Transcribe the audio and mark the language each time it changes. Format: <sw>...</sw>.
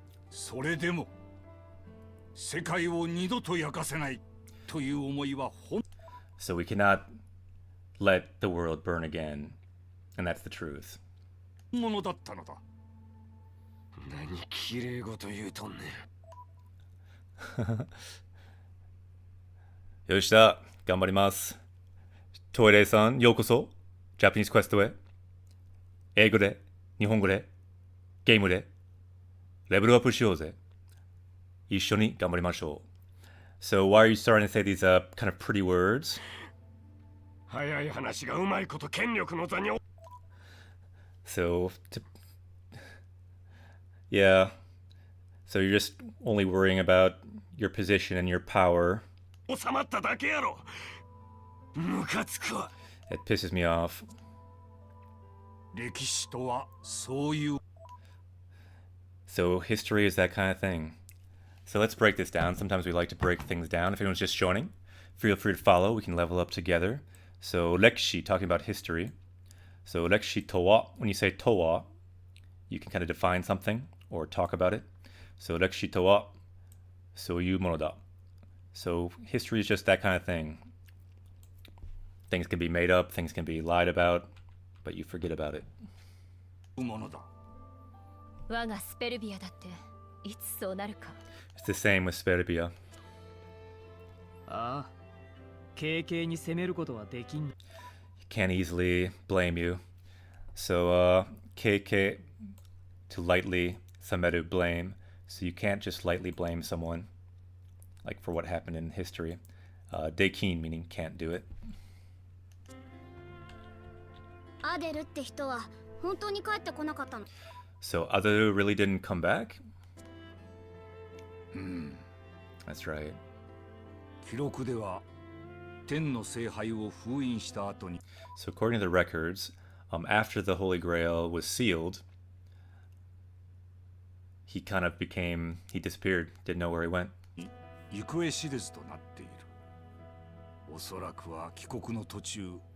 <ja>それでも世界を二度と焼かせないという思いは本</ja> <en>So we cannot let the world burn again, and that's the truth.</en> <ja>ものだったのだ。何きれいごと言うとんねよしだ、頑張ります。トイレさん、ようこそ。ジャパニーズクエストへ。英語で、日本語で、ゲームで、レベルアップしようぜ。一緒に頑張りましょう。</ja> <en>So why are you starting to say these kind of pretty words?</en> <ja>早い話がうまいこと権力の座に</ja> <en>So, yeah. So you're just only worrying about your position and your power.</en> <ja>収まっただけやろ。ムカつくわ。</ja> <en>It pisses me off.</en> <ja>歴史とはそういう。</ja> <en>So history is that kind of thing. So let's break this down. Sometimes we like to break things down. If anyone's just joining, feel free to follow. We can level up together. So Lekshi, talking about history. So Lekshi towa, when you say towa, you can kind of define something or talk about it.</en> <ja>So Lekshi towa, soyu mono da.</ja> <en>So history is just that kind of thing. Things can be made up, things can be lied about, but you forget about it.</en> <ja>ものだ。我がスペルビアだっていつそうなるか。</ja> <en>It's the same with Sperbia.</en> <ja>ああ、軽々に攻めることはできん。</ja> <en>He can't easily blame you. So, KK, to lightly, sameru, blame. So you can't just lightly blame someone, like for what happened in history. Dekin, meaning can't do it.</en> <ja>アデルって人は本当に帰ってこなかったの。</ja> <en>So Adaru really didn't come back? That's right.</en> <ja>記録では天の聖杯を封印した後に。</ja> <en>So according to the records, after the Holy Grail was sealed, he kind of became, he disappeared, didn't know where he went.</en> <ja>行方知れずとなっている。おそらくは帰国の途中。</ja>